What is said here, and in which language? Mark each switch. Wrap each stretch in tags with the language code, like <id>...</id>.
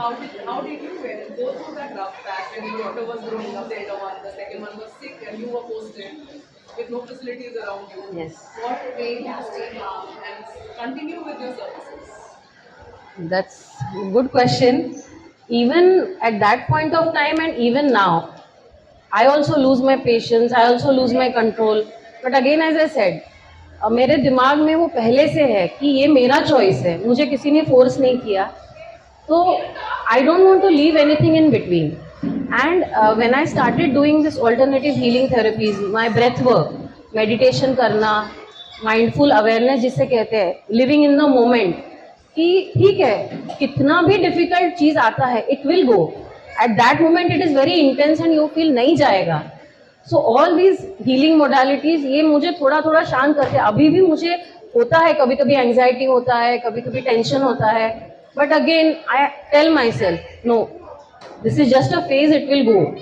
<en>So how did you go through that rough patch when your daughter was growing up, the elder one, the second one was sick, and you were posted with no facilities around you? Yes. What made you stay calm and continue with your services? That's a good question. Even at that point of time and even now, I also lose my patience, I also lose my control. But again, as I said,</en> <hi>मेरे दिमाग में वो पहले से है कि ये मेरा चॉइस है, मुझे किसी ने फोर्स नहीं किया.</hi> <en>तो I don't want to leave anything in between. And when I started doing this alternative healing therapies, my breath work, meditation करना, mindful awareness</en> <hi>जिसे कहते हैं,</hi> <en>living in the moment,</en> <hi>कि ठीक है कितना भी डिफिकल्ट चीज आता है,</hi> <en>It will go. At that moment it is very intense and you feel</en> <hi>नहीं जाएगा.</hi> <en>so all these healing modalities</en> <hi>ये मुझे थोड़ा थोड़ा शांत करते हैं. अभी भी मुझे होता है, कभी कभी एंजाइटी होता है, कभी कभी टेंशन होता है,</hi> <en>But again I tell myself no, this is just a phase, it will go.</en>